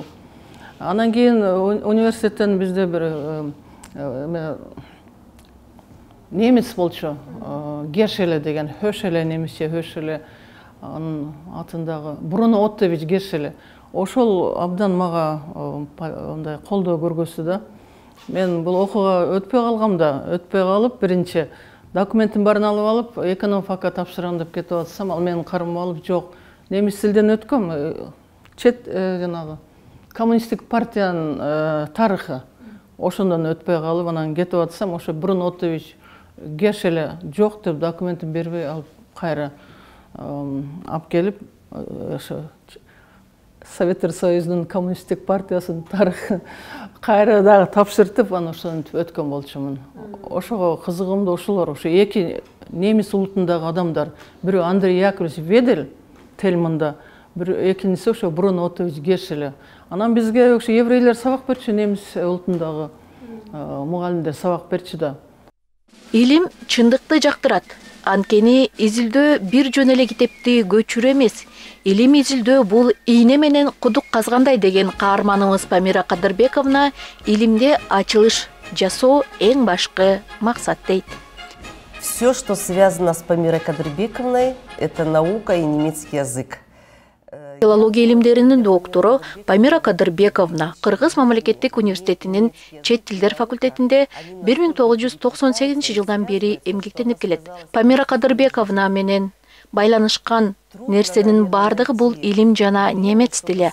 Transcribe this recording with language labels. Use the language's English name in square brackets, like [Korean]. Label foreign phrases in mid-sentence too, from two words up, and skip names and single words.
[Kyrgyz] Анан кийин университеттен бизде бир немец болчу, Гешеле деген, Höschele немисче Höschele, анын атындагы Бруно Оттович Гешеле. Ошол абдан мага ондай колдоо көргөздү да. [Kazakh] Мен бұл оқуға өтпей қалғамда, өтпей қалып, бірінші документін барын алып алып, экономфакқа тапсырам деп кетіп атсам, ал менің қарым алып, жоқ, неміс тілден өткім, чет жаңағы коммунистік партияның тарихы. [Kyrgyz] Ошондан өтпей қалып, анан кетіп атсам, ошо Бруно Оттович Гешеле жоқ деп документін бербей алып, қайра алып келіп, Советтер Союзунун коммунисттик партиясынын тарыхы кайра дагы тапшыртып, анан ошентип өткөн болчумун. Ошого кызыгымды ошолор, ошо эки немис улутундагы адамдар, бирөө Андрей Яковлевич Ведель Тельманда, экинчиси ошо Бруно Оттович Гешеле. Анан бизге ошо еврейлер сабак берчү, немис улутундагы мугалимдер сабак берчү да. Илим чындыкты жактырат. Анткени изилдөө бир жөн эле китепти көчүрүү эмес, илим изилдөө бул ийне менен кудук казгандай деген каарманыбыз Памира Кадырбековна илимде ачылыш жасоо эң башкы максат дейт. [Russian] Все, что связано с Памирой Кадырбековной, это наука и немецкий язык. [Kyrgyz] Филология илимдеринин доктору Памира Кадырбековна Кыргыз мамлекеттик университетинин чет тилдер факультетинде 1998 жылдан бери эмгектенип келет. Памира Кадырбековна менен байланышкан нерсенин бардыгы бул илим жана немец тили.